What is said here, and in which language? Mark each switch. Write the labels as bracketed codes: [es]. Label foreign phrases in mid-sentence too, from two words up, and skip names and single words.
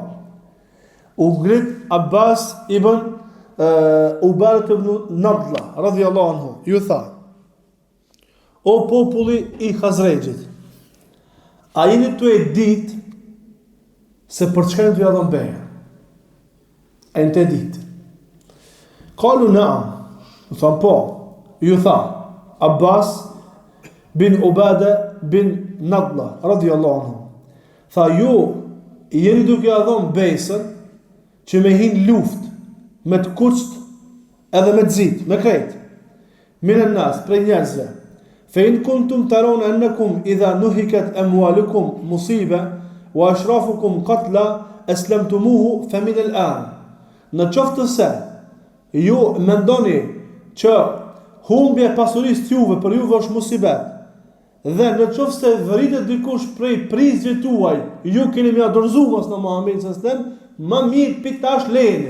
[sq] U ngrit Abbas ibn Ubadat ibn Nadla [ar] رضي الله عنه, [sq] ju tha: "O populli i Khazrejit, a jeni tu e ditë se për çka ju dhon beja? A jeni të ditë?" [ar] قالوا نعم. [sq] U tha po. Ju tha Abbas bin Ubada bin Nadla [ar] رضي الله عنه, [sq] tha ju jeni duke ia dhënë besën që me hin luftë me të kuqt edhe me të zit, me krejt. [ar] من الناس, [sq] prej njerëzve. [ar] فإن كنتم ترون أنكم إذا نهكت أموالكم مصيبة وأشرافكم قتلا أسلمتموه فمن الآن. [sq] Në qoftë se ju mendoni që humbje pasurisë juve për juve është musibet Dhe në qoftë se vritet dikush prej prizve tuaj, ju keni më dorëzuar mos në Muhamedit [ar] صلى الله عليه وسلم, [sq] më mirë piktash lejeni.